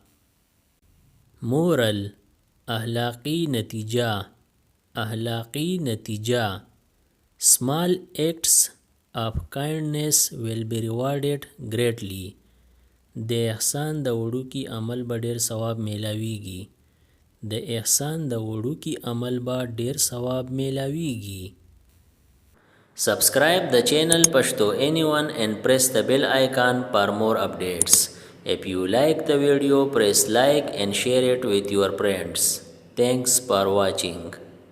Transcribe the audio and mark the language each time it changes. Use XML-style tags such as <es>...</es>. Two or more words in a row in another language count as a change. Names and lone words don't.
<en>moral</en> <ps>اخلاقی نتیجه اخلاقی نتیجه</ps> <en>small acts of kindness will be rewarded greatly</en> <ps>د احسان د وړوکي عمل به ډیر ثواب میلاویږي د احسان د وړوکي عمل به ډیر ثواب میلاویږي</ps> <en>Subscribe the channel Pashto Anyone and press the bell icon for more updates. If you like the video, press like and share it with your friends. Thanks for watching.</en>